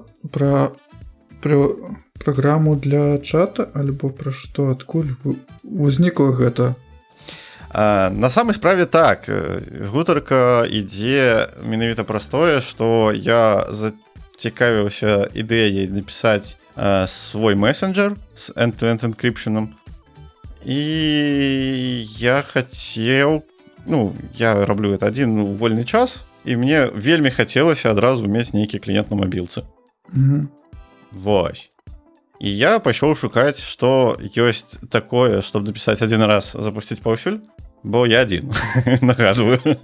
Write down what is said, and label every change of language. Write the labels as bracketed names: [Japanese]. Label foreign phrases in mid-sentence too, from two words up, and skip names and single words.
[Belarusian] Пра праграму для чата? Альбо пра што? Адкуль узнікла гэта? На самай справе так. Гутарка ідзе менавіта праз тое, што я зацікавіўся ідэяй напісаць свой месенджер з [English] end-to-end encryption. [Belarusian] І я хацеў, ну, я раблю это адзін у вольны час, і мне вельмі хацелася адразу мець нейкі кліент на мабілцы. Вось. І я пайшоў шукаць, што ёсць такое, чтобы напісаць адзін раз, запусціць паўсюль, бо я адзін, нагадваю.